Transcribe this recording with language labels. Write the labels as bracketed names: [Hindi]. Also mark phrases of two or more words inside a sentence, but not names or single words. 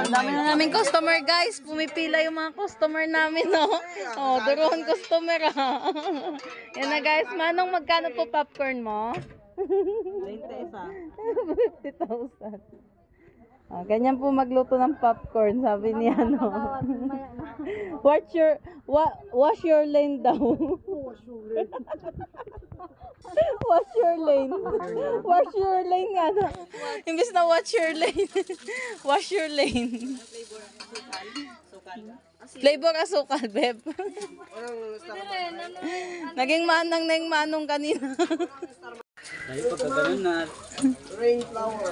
[Filipino] Ang dami na namin customer, guys. Pumipila yung mga customer namin, no? Oh, duroon customer, ha? Yan na, guys. Manong, magkano po popcorn mo? 50,000. Oh, ganyan po magluto ng popcorn, sabi niya, no? [English] Wash your lane daw. Wash your lane. Wash your lane [Filipino] nga na. Imbis na [English] watch your lane. Wash your lane. [Filipino] Flavor asukal, Beb. Naging manang na yung manong kanina. Dahil pagka ganun na, [English] Rain flower.